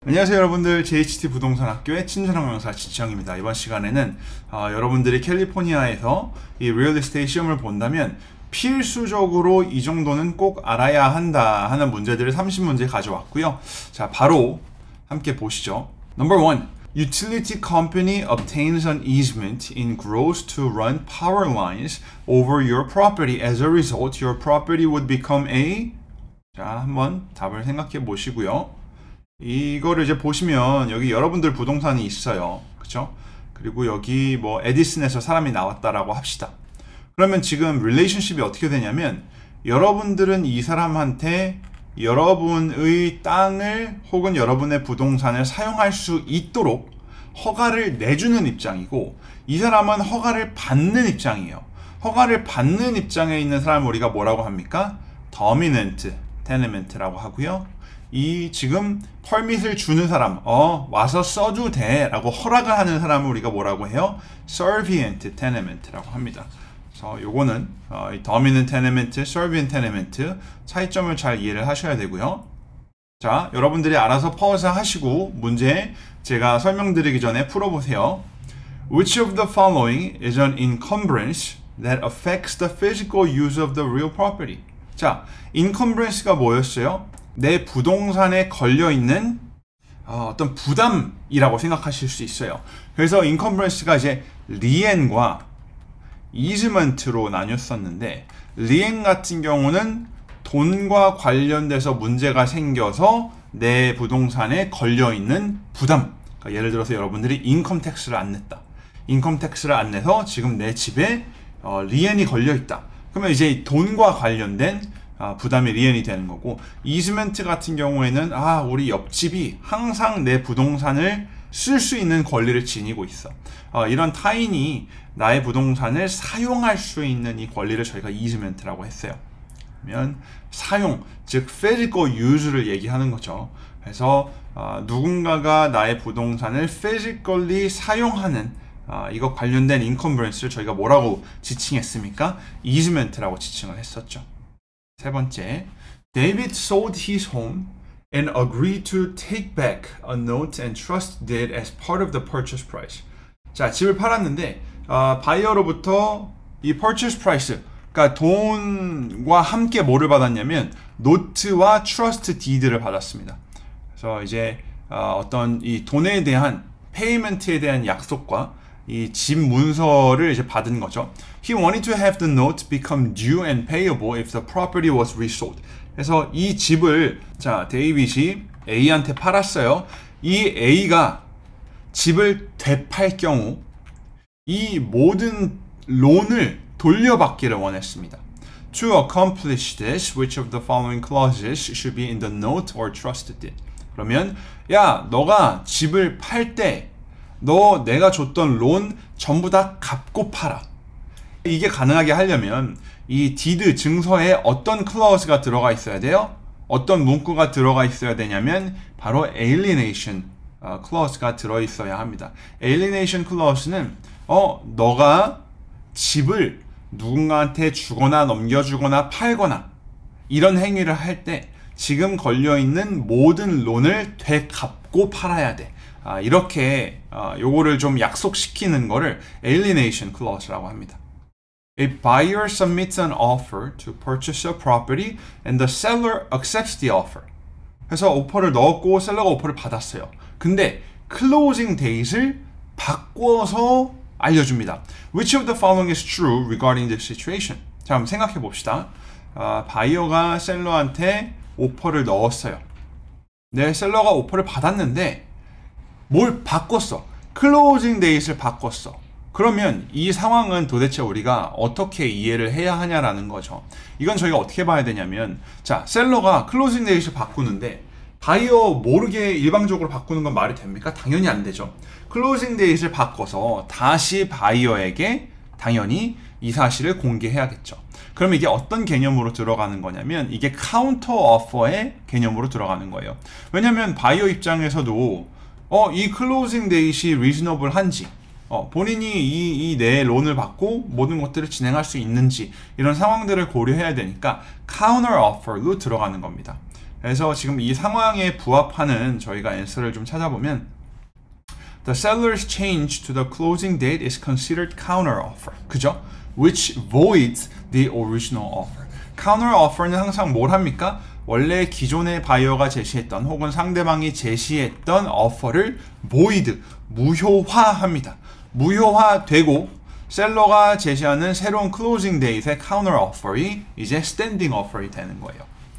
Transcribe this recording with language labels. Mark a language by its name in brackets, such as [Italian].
[Korean] 안녕하세요 여러분들, JHT 부동산 학교의 친절한 강사 지청입니다. 이번 시간에는 여러분들이 캘리포니아에서 이 리얼 에스테이트 시험을 본다면 필수적으로 이 정도는 꼭 알아야 한다 하는 문제들을 30문제 가져왔고요. 자, 바로 함께 보시죠. [English] Number 1. Utility company obtains an easement in gross to run power lines over your property. As a result, your property would become a... [Korean] 자, 한번 답을 생각해 보시고요. 이거를 이제 보시면 여기 여러분들 부동산이 있어요. 그쵸? 그리고 여기 뭐 에디슨에서 사람이 나왔다라고 합시다. 그러면 지금 릴레이션십이 어떻게 되냐면 여러분들은 이 사람한테 여러분의 땅을 혹은 여러분의 부동산을 사용할 수 있도록 허가를 내주는 입장이고, 이 사람은 허가를 받는 입장이에요. 허가를 받는 입장에 있는 사람을 우리가 뭐라고 합니까? Dominant Tenament라고 하고요. 이 지금 퍼밋을 주는 사람, 와서 써도 돼 라고 허락을 하는 사람을 우리가 뭐라고 해요? Servient Tenament라고 합니다. 그래서 요거는 이 Dominant Tenement, Servient Tenement 차이점을 잘 이해를 하셔야 되고요. 자, 여러분들이 알아서 퍼서 하시고 문제 제가 설명드리기 전에 풀어보세요. [English] Which of the following is an encumbrance that affects the physical use of the real property? [Korean] 자, encumbrance가 뭐였어요? 내 부동산에 걸려있는 어떤 부담이라고 생각하실 수 있어요. 그래서 encumbrance가 이제 리엔과 easement로 나뉘었었는데, 리엔 같은 경우는 돈과 관련돼서 문제가 생겨서 내 부동산에 걸려있는 부담. 그러니까 예를 들어서 여러분들이 인컴 텍스를 안 냈다. 인컴 텍스를 안 내서 지금 내 집에 리엔이 걸려있다. 그러면 이제 돈과 관련된 부담이 리엔이 되는 거고, 이즈멘트 같은 경우에는 우리 옆집이 항상 내 부동산을 쓸 수 있는 권리를 지니고 있어. 이런 타인이 나의 부동산을 사용할 수 있는 이 권리를 저희가 이즈멘트라고 했어요. 그러면 사용, 즉 physical use를 얘기하는 거죠. 그래서 누군가가 나의 부동산을 physically 사용하는 이거 관련된 encumbrance를 저희가 뭐라고 지칭했습니까? easement라고 지칭을 했었죠. 세 번째, [English] David sold his home and agreed to take back a note and trust deed as part of the purchase price. [Korean] 자, 집을 팔았는데 바이어로부터 이 purchase price, 그러니까 돈과 함께 뭐를 받았냐면 노트와 트러스트 디드를 받았습니다. 그래서 이제 어떤 이 돈에 대한 페이먼트에 대한 약속과 이 집 문서를 이제 받은 거죠. [English] He wanted to have the note become due and payable if the property was resold. [Korean] 그래서 이 집을 데이빗이 A한테 팔았어요. 이 A가 집을 되팔 경우 이 모든 론을 돌려받기를 원했습니다. [English] To accomplish this, which of the following clauses should be in the note or trust deed? [Korean] 그러면 야, 너가 집을 팔 때 내가 줬던 론 전부 다 갚고 팔아. 이게 가능하게 하려면 이 디드 증서에 어떤 클러스가 들어가 있어야 돼요? 어떤 문구가 들어가 있어야 되냐면 바로 alienation 클러스가 들어 있어야 합니다. alienation 클러스는 너가 집을 누군가한테 주거나 넘겨주거나 팔거나 이런 행위를 할 때 지금 걸려있는 모든 론을 되갚고 팔아야 돼. 이렇게 요거를 좀 약속시키는 거를 alienation clause라고 합니다. [English] A buyer submits an offer to purchase a property and the seller accepts the offer. [Korean] 그래서 오퍼를 넣었고 셀러가 오퍼를 받았어요. 근데 closing date을 바꿔서 알려줍니다. [English] Which of the following is true regarding this situation? [Korean] 자, 한번 생각해 봅시다. 바이어가 셀러한테 오퍼를 넣었어요. 네, 셀러가 오퍼를 받았는데 뭘 바꿨어? 클로징 데이트를 바꿨어. 그러면 이 상황은 도대체 우리가 어떻게 이해를 해야 하냐라는 거죠. 이건 저희가 어떻게 봐야 되냐면, 자, 셀러가 클로징 데이트를 바꾸는데 바이어 모르게 일방적으로 바꾸는 건 말이 됩니까? 당연히 안 되죠. 클로징 데이트를 바꿔서 다시 바이어에게 당연히 이 사실을 공개해야겠죠. 그럼 이게 어떤 개념으로 들어가는 거냐면 이게 카운터 오퍼의 개념으로 들어가는 거예요. 왜냐면 바이어 입장에서도 이 클로징 데이트이 리즈너블한지, 본인이 이 내 론을 받고 모든 것들을 진행할 수 있는지 이런 상황들을 고려해야 되니까 카운터 오퍼로 들어가는 겁니다. 그래서 지금 이 상황에 부합하는 저희가 앤서를 좀 찾아보면 [English] The seller's change to the closing date is considered counteroffer. [Korean] 그죠? [English] Which voids the original offer. [Korean] counteroffer는 항상 뭘 합니까? 원래 기존의 바이어가 제시했던 혹은 상대방이 제시했던 offer를 void, 무효화합니다. 무효화되고 셀러가 제시하는 새로운 closing date의 counteroffer이 이제 standing offer이 되는 거예요.